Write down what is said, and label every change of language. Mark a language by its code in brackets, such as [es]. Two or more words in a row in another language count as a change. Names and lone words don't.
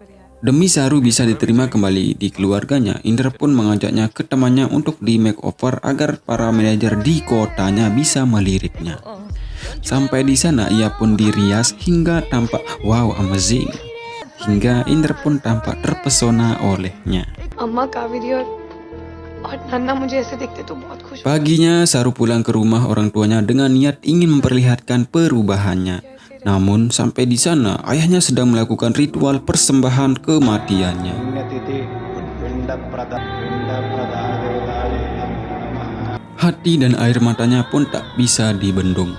[id] Demi Saru bisa diterima kembali di keluarganya, Inder pun mengajaknya ke temannya untuk di makeover agar para manajer di kotanya bisa meliriknya. Sampai di sana ia pun dirias hingga tampak [en] wow amazing. [id] Hingga Inder pun tampak terpesona olehnya. [hi] अम्मा कावेरी और नन्ना मुझे ऐसे देखते तो बहुत खुश। [id] Paginya Saru pulang ke rumah orang tuanya dengan niat ingin memperlihatkan perubahannya. Namun sampai di sana ayahnya sedang melakukan ritual persembahan kematiannya. Hati dan air matanya pun tak bisa dibendung.